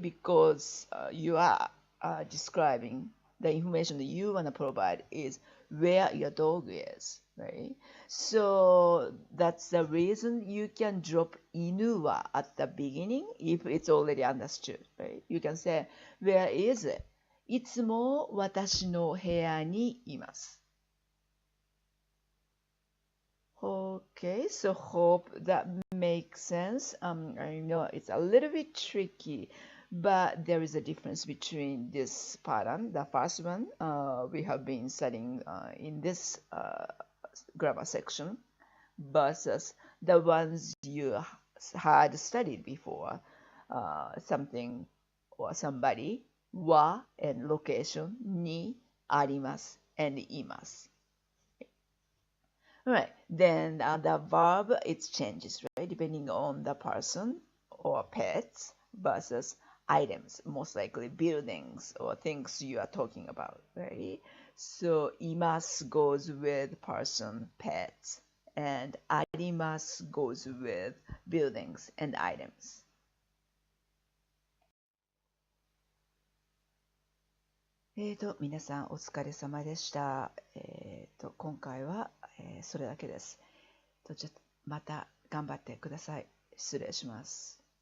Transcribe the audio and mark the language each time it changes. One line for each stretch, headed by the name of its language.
English: Because you are describing the information that you want to provide is where your dog is, right? So that's the reason you can drop 犬は at the beginning if it's already understood, right? You can say, where is it?
Japanese: いつも私の部屋にいます。
English: Okay, so hope that make sense? I know it's a little bit tricky, but there is a difference between this pattern, the first one we have been studying in this grammar section, versus the ones you had studied before, something or somebody, wa and location, ni, arimasu, and imasu. Right. Then the verb, it changes, right? Depending on the person or pets versus items, most likely buildings or things you are talking about, right? So imasu goes with person, pets, and arimasu goes with buildings and items.
Japanese: 皆さんお疲れ様でした。今回は、それだけです。ちょっとまた頑張ってください。失礼します。